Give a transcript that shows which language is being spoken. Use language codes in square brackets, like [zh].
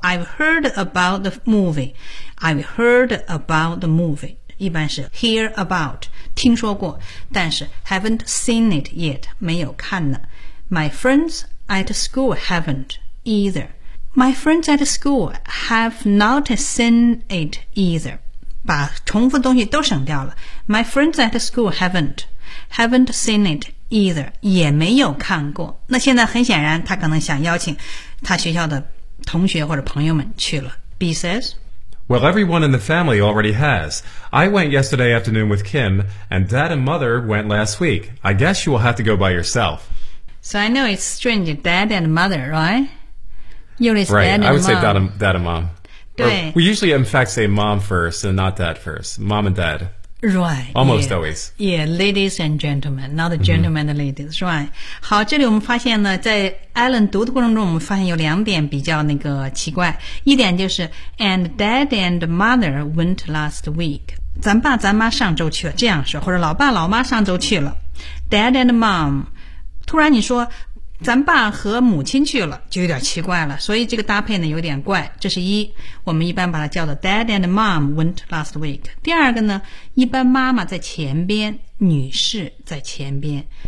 [en] I've heard about the movie. I've heard about the movie. [zh] 一般是 [en] hear about, [zh] 听说过，但是 [en] haven't seen it yet, [zh] 没有看呢。 [en] My friends at school haven't either. My friends at school have not seen it either. [zh] 把重复的东西都省掉了。 [en] My friends at school haven't seen it either. [zh] 也没有看过。那现在很显然，他可能想邀请他学校的同学或者朋友们去了。 [en] B says, Well, everyone in the family already has. I went yesterday afternoon with Kim, and Dad and Mother went last week. I guess you will have to go by yourself. So I know it's strange, Dad and Mother, right? Right, I would say dad and mom. [zh] 对 [en] We usually, in fact, say mom first and not dad first. Mom and dad. Right. Almost yeah. always. Yeah, ladies and gentlemen, not gentlemen and ladies,、mm-hmm. right. [zh] 好，这里我们发现呢，在 Alan 读的过程中，我们发现有两点比较那个奇怪。一点就是 [en] and dad and mother went last week. [zh] 咱爸咱妈上周去了，这样说，或者老爸老妈上周去了。 [en] Dad and mom, [zh] 突然你说咱爸和母亲去了就有点奇怪了所以这个搭配呢有点怪这是一我们一般把它叫做 [en] dad and mom went last week [zh] 第二个呢一般妈妈在前边女士在前边